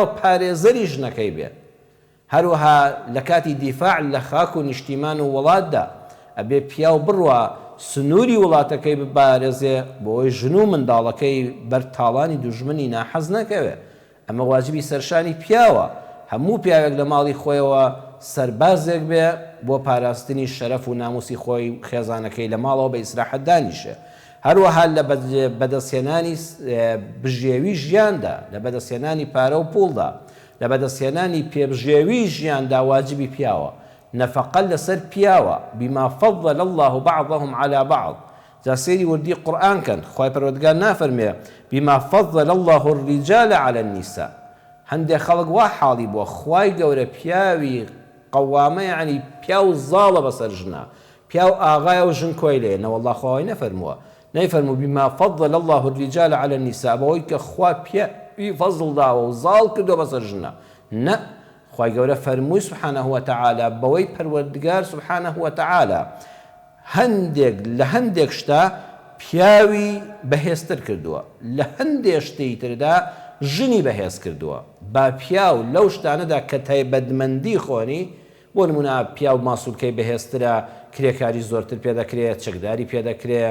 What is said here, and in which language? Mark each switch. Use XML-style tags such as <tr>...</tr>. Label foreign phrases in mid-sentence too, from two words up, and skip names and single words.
<ckb>پارێزەری ژنەکەی بێ هەروەها لە کاتی دیفاع لە خاک و نیشتیمان و وڵاتدا ئەبێ پیاو بڕوە سنووری وڵاتەکەی بپارێزێ بۆی ژن و منداڵەکەی بەر تاڵانی دوژمنی ناحەز نەکەوێ ئەمە واجبی سەرشانی پیاوە هەموو پیاوێک لە ماڵی خۆیەوە سەربازێک بێ بۆ پاراستنی شەرەف و ناموسی خۆی خێزانەکەی لە ماڵەوە بە ئیسراحەت دانیشێ هەروەها لە بەدەستهێنانی بژێوی ژیاندا لە بەدەستهێنانی پارە و پوڵدا لە بەدەستهێنانی پێبژێوی ژیاندا واجبی پیاوە نەفەقە لەسەر پیاوە</ckb> <ar>بما فضل الله بعضهم على</ar> <ckb>بعض جا سێری وردی قورئان کەن خوای پەروەردگار نافەرمێ</ckb> <ar>بما فضل الله الرجال على النساء</ar> <ckb>هەندێک خەڵک وا حاڵی بووە خوای گەورە پیاوی قەوامە یعنی پیاو زاڵە بەسەر ژنا پیاو ئاغایە و ژن کۆی لێ نەوەڵڵا خۆی نەفەرمووە نەیفەرموو</ckb> <ar>بما فضل الله الرجال على النساء</ar> <ckb>بەوەی کە خوا پیاوی فەزڵ داوە و زاڵ کردو بەسەر ژنا نە خوای گەورە فەرمووی</ckb> <ar>سبحانه وتعالى</ar> <ckb>بەوەی پەروەردگار</ckb> <ar>سبحانه وتعالى</ar> <ckb>هەندێک لە هەندێک شتا پیاوی بەهێزتر کردووە لە هەندێک شتەی تردا ژنی بەهێز کردووە با پیاو لەو شتانەدا کە تایبەتمەندی خۆنی بۆ نمونە پیاو ماسوولکەی بەهێزترە کرێکاری زۆرتر پێدەکرێت چەکداری پێدەکرێت</ckb>